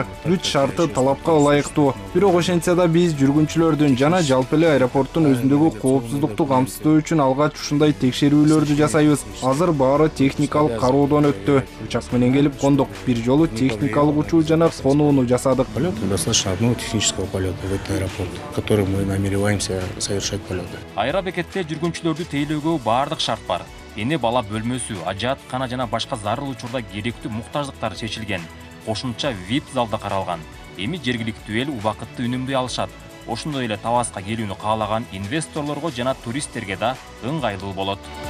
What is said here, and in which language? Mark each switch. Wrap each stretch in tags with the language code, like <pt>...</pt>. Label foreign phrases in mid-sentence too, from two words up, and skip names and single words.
<ky>Бүт шарты талапка ылайыктуу. Бирок ошентсе да биз жүргүнчүлөрдүн жана жалпы эле аэропорттун өзүндөгү коопсуздукту камсыздоо үчүн алгач ушундай текшерүүлөрдү жасайбыз. Азыр баары техникалык кароодон өттү. Учак менен келип кондук. Бир жолу техникалык учуу жана конууну жасадык.</ky> <ru>Достаточно одного технического полета в этот аэропорт, который мы намереваемся совершать полеты.</ru> <ky>Аэробекетте жүргүнчүлөрдү тейлөөгө бардык шарт бар. Эне бала бөлмөсү, ажааткана жана башка зарыл учурда керектүү муктаждыктар чечилген. Кошумча VIP залда каралган. Эми жергиликтүү эл убакытты үнөмдөй алышат. Ошондой эле Таласка келүүнү каалаган инвесторлорго жана туристтерге да ыңгайлуу болот.</ky>